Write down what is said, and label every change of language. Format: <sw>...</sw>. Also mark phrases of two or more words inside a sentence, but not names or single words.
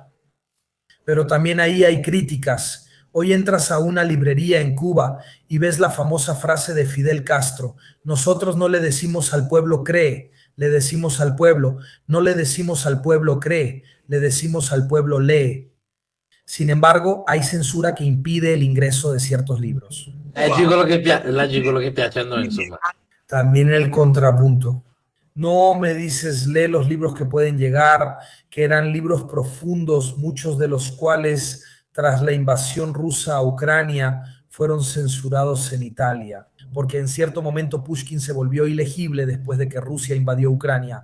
<es>Pero también ahí hay críticas. Hoy entras a una librería en Cuba y ves la famosa frase de Fidel Castro: nosotros no le decimos al pueblo cree, le decimos al pueblo, no le decimos al pueblo cree, le decimos al pueblo lee. Sin embargo, hay censura che impide el ingreso de ciertos libros.</es> <it>Leggi quello che piace a noi, insomma.</it> <es>También el contrapunto. No me dices, lee los libros que pueden llegar, que eran libros profundos, muchos de los cuales, tras la invasión rusa a Ucrania, fueron censurados en Italia, porque en cierto momento Pushkin se volvió ilegible después de que Rusia invadió Ucrania.</es>